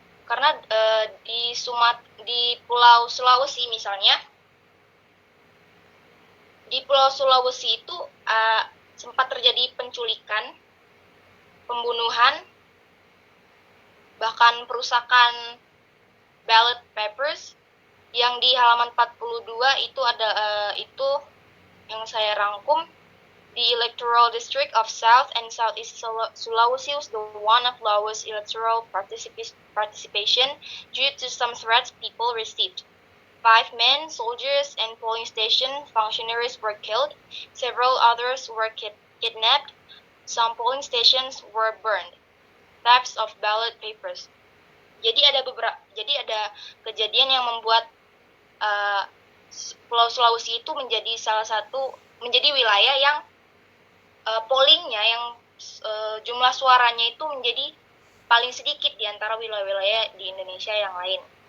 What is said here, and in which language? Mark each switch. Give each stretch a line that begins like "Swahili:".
Indonesian: Karena di Pulau Sulawesi misalnya, di Pulau Sulawesi itu sempat terjadi penculikan, pembunuhan, bahkan perusakan
English: ballot papers
Indonesian: yang di halaman 42 itu ada itu yang saya rangkum.
English: The electoral district of South and Southeast Sulawesi was the one of lowest electoral participation due to some threats people received. 5 men, soldiers, and polling station functionaries were killed. Several others were kidnapped. Some polling stations were burned. Thefts of ballot papers.
Indonesian: Jadi ada kejadian yang membuat Pulau Sulawesi itu menjadi wilayah yang pollingnya yang jumlah suaranya itu menjadi paling sedikit di antara wilayah-wilayah di Indonesia yang lain.